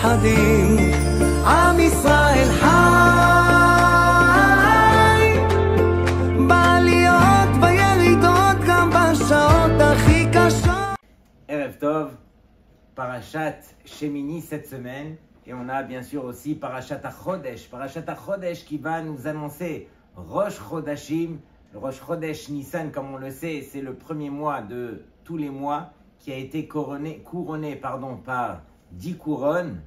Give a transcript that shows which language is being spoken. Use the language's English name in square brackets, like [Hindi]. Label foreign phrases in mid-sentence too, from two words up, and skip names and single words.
[Hebrew] חיים, עם ישראל חי, בעליות וירידות גם בשעות הכי קשות. ערב טוב, [French] Parashat Shemini cette semaine, et on a bien sûr aussi Parashat HaChodesh qui va nous annoncer [Hebrew] ראש חודשים. [French] Le [Hebrew] ראש חודש [French] Nissan, comme on le sait, c'est le premier mois de tous les mois qui a été couronné par 10 couronnes.